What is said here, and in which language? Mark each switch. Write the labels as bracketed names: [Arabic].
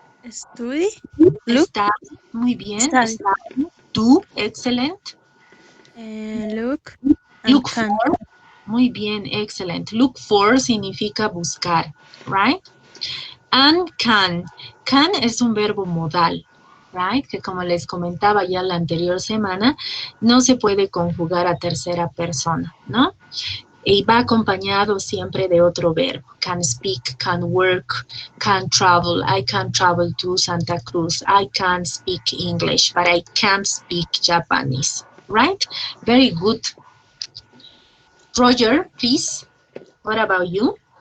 [English] Study. Look. Study, [Spanish] muy bien. [English] Study. Study. Do, excellent. Look. Look Can. for, [Spanish] muy bien, [English] excellent. [Spanish] Look for significa buscar, [English] right? And can. [Spanish] Can es un verbo modal, [English] right? [Spanish] Que como les comentaba ya la anterior semana, no se puede conjugar a tercera persona, ¿no? Y va acompañado siempre de otro verbo. [English] Can speak, can work, can travel. I can travel to Santa Cruz. I can speak English, but I can't speak Japanese, right? Very good. Roger, please. What about you?